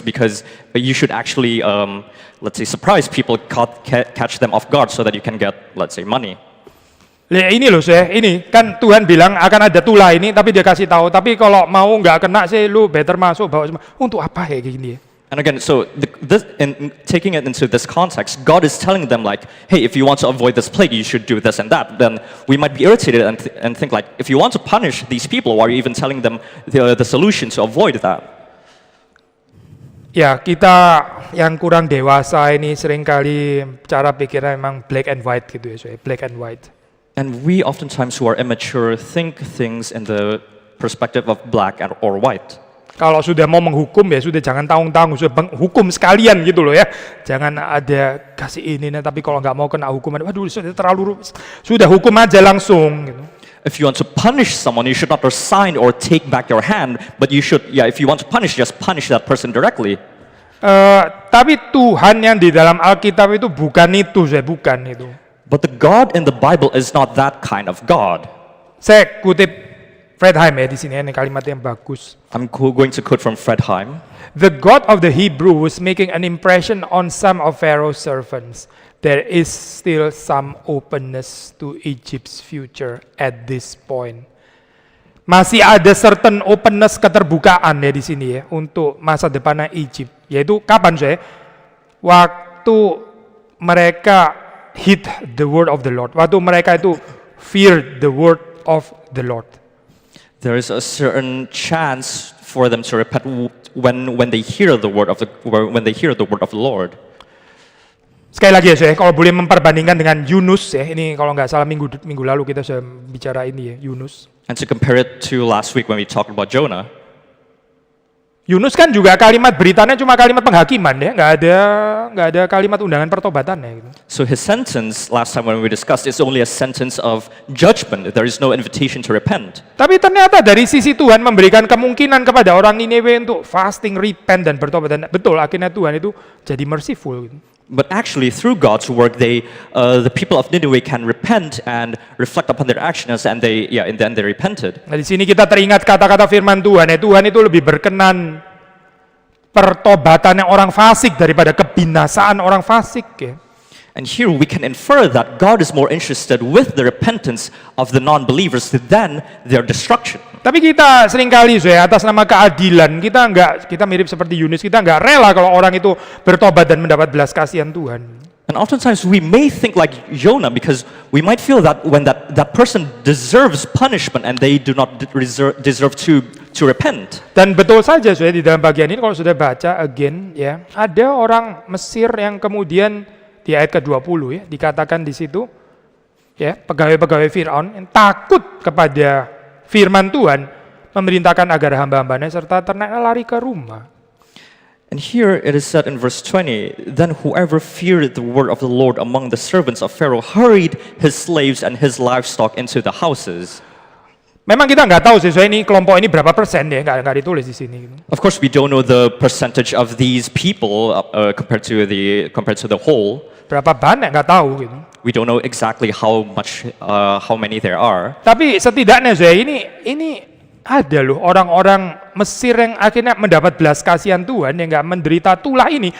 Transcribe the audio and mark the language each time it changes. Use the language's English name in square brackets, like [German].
[English] Because you should actually, let's say, surprise people, catch them off guard so that you can get, let's say, money. [Indonesian] Ini loh saya, ini kan Tuhan bilang akan ada tulah ini, tapi dia kasih tahu. Tapi kalau mau nggak kena sih, lu better masuk bawa semua. Untuk apa kayak gini ya? [English] And again, so taking it into this context, God is telling them like, hey, if you want to avoid this plague, you should do this and that. Then we might be irritated and think like, if you want to punish these people, why are you even telling them the solution to avoid that? [Indonesian] Ya, kita yang kurang dewasa ini seringkali cara pikirnya memang [English] black and white [Indonesian] gitu ya, saya black and white. [English] And we oftentimes who are immature think things in the perspective of black or white. [Indonesian] Kalau sudah mau menghukum ya sudah jangan tanggung-tanggung, sudah hukum sekalian gitu loh ya. Jangan ada kasih ini, tapi kalau nggak mau kena hukuman, waduh sudah hukum aja langsung. Gitu. [English] If you want to punish someone, you should not resign or take back your hand, but you should, if you want to punish, just punish that person directly. [Indonesian] Tapi Tuhan yang di dalam Alkitab itu bukan itu, bukan itu. [English] But the God in the Bible is not that kind of God. [Indonesian] Saya kutip Fred Heim ya di sini, ini kalimat yang bagus. [English] I'm going to quote from Fred Heim. The God of the Hebrew was making an impression on some of Pharaoh's servants. There is still some openness to Egypt's future at this point. [Indonesian] Masih ada [English] certain openness, [Indonesian] keterbukaan ya di sini ya untuk masa depannya Egypt. Yaitu kapan saya? Waktu mereka [English] hid the word of the Lord. [Indonesian] Waktu mereka itu [English] fear the word of the Lord. There is a certain chance for them to repent when they hear the word of the Lord. [Indonesian] Sekali lagi ya saya, kalau boleh memperbandingkan dengan Yunus ya, ini kalau nggak salah minggu lalu kita sudah bicara ini ya, Yunus. [English] And to compare it to last week when we talked about Jonah. [Indonesian] Yunus kan juga kalimat beritanya cuma kalimat penghakiman ya, nggak ada kalimat undangan pertobatannya gitu. [English] So his sentence last time when we discussed is only a sentence of judgment. There is no invitation to repent. [Indonesian] Tapi ternyata dari sisi Tuhan memberikan kemungkinan kepada orang Niniwe untuk [English] fasting, repent [Indonesian] dan bertobat. Dan betul akhirnya Tuhan itu jadi merciful gitu. [English] But actually, through God's work, the people of Nineveh can repent and reflect upon their actions, and in the end they repented. [Indonesian] Nah, di sini kita teringat kata-kata firman Tuhan. Tuhan itu lebih berkenan pertobatannya orang fasik daripada kebinasaan orang fasik. Ya. [English] And here we can infer that God is more interested with the repentance of the non-believers than their destruction. [Indonesian] Tapi kita seringkali atas nama keadilan kita mirip seperti Yunus, kita nggak rela kalau orang itu bertobat dan mendapat belas kasihan Tuhan. [English] And oftentimes we may think like Jonah because we might feel that when that person deserves punishment and they do not deserve to repent. [Indonesian] Dan betul saja di dalam bagian ini kalau sudah baca again ya, ada orang Mesir yang kemudian di ayat ke-20 ya dikatakan di situ ya, pegawai-pegawai Firaun yang takut kepada firman Tuhan memerintahkan agar hamba-hambanya serta ternaknya lari ke rumah. [English] And here it is said in verse 20, then whoever feared the word of the Lord among the servants of Pharaoh hurried his slaves and his livestock into the houses. [Indonesian] Memang kita nggak tahu sesuai ini kelompok ini berapa persen ya, nggak ditulis di sini. Gitu. [English] Of course, we don't know the percentage of these people compared to the whole. [Indonesian] Berapa banyak nggak tahu gitu. [English] We don't know exactly how many there are. [Indonesian] Tapi setidaknya saya ini ada loh orang-orang Mesir yang akhirnya mendapat belas kasihan Tuhan yang nggak menderita tulah ini.